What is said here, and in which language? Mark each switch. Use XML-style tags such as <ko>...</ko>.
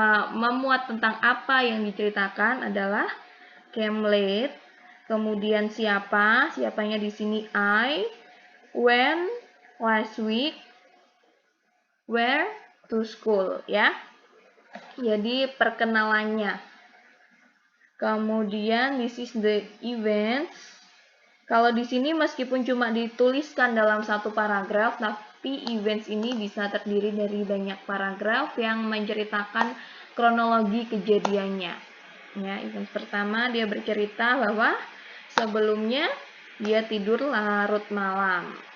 <id>Memuat tentang apa yang diceritakan adalah came late. Kemudian siapa? Siapanya di sini I.</id> <en>When, last week, where, to school, ya.</en> <id>Jadi perkenalannya. Kemudian</id> <en>this is the events.</en> <id>Kalau di sini meskipun cuma dituliskan dalam satu paragraf, tapi events ini bisa terdiri dari banyak paragraf yang menceritakan kronologi kejadiannya. Ya, events pertama dia bercerita bahwa sebelumnya dia tidur larut malam.</id>